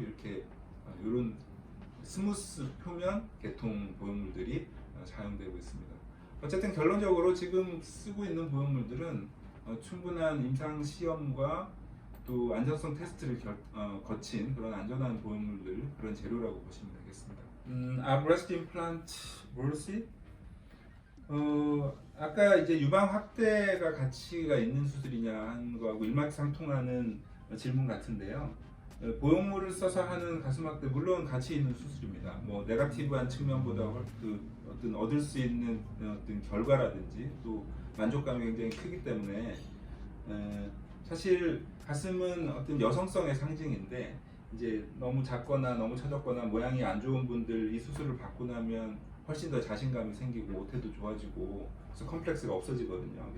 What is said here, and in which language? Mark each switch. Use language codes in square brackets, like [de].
[ko] 이렇게 이런 스무스 표면 계통 보형물들이 사용되고 있습니다. 어쨌든 결론적으로 지금 쓰고 있는 보형물들은 충분한 임상 시험과 또 안전성 테스트를 거친 그런 안전한 보형물들 그런 재료라고 보시면 되겠습니다. [en] breast implant worth it? [ko] 아까 이제 유방 확대가 가치가 있는 수술이냐 하는 거하고 일맥상통하는 질문 같은데요. 보형물을 써서 하는 가슴 확대 물론 가치 있는 수술입니다. 뭐 네거티브한 측면보다 그 어떤 얻을 수 있는 어떤 결과라든지 또 만족감이 굉장히 크기 때문에 사실 가슴은 어떤 여성성의 상징인데 이제 너무 작거나 너무 처졌거나 모양이 안 좋은 분들 이 수술을 받고 나면 훨씬 더 자신감이 생기고 모태도 좋아지고 그래서 컴플렉스가 없어지거든요.